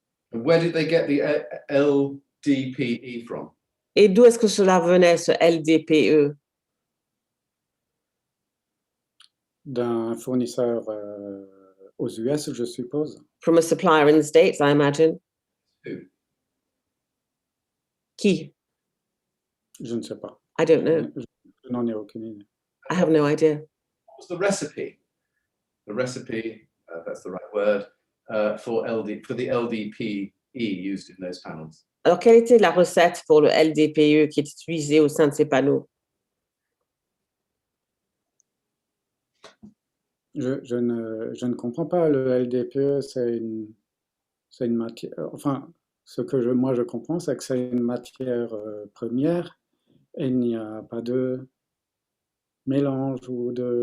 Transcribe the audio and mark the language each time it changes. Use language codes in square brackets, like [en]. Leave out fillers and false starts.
[en] Where did they get the LDPE from? [fr] Et d'où est-ce que cela venait, ce LDPE? D'un fournisseur aux US, je suppose. [en] From a supplier in the States, I imagine. Who? [fr] Qui? Je ne sais pas. [en] I don't know. [fr] Je n'en ai aucune idée. [en] I have no idea. What was the recipe? The recipe, that's the right word, for the LDPE used in those panels. [fr] Alors, quelle était la recette pour le LDPE qui est utilisé au sein de ces panneaux? Je ne comprends pas. Le LDPE, c'est une matière. Enfin, ce que moi je comprends, c'est que c'est une matière première et il n'y a pas de mélange ou